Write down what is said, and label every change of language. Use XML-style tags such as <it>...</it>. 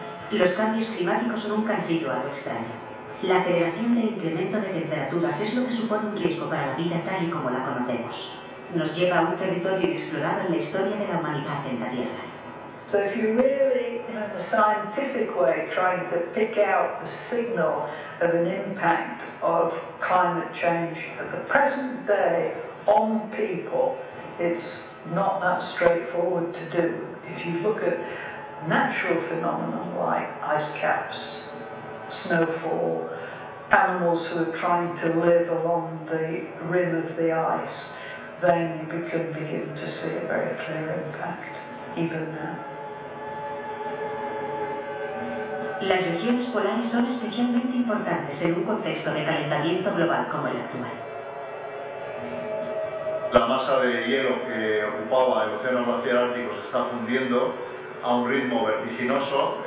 <es>Los cambios climáticos nunca han sido algo extraño. La aceleración del incremento de temperaturas es lo que supone un riesgo para la vida tal y como la conocemos. Nos lleva a un territorio inexplorado en la historia de la humanidad en la Tierra.</es> <en>So if you really, in a scientific way, trying to pick out the signal of an impact of climate change at the present day on people, it's not that straightforward to do. If you look at natural phenomena like ice caps, snowfall, animals who are trying to live along the rim of the ice, then we can begin to see a very clear impact, even now.</en> <es>Las regiones polares son especialmente importantes en un contexto de calentamiento global como el actual. La masa de hielo que ocupaba el océano glacial ártico se está fundiendo a un ritmo vertiginoso.</es>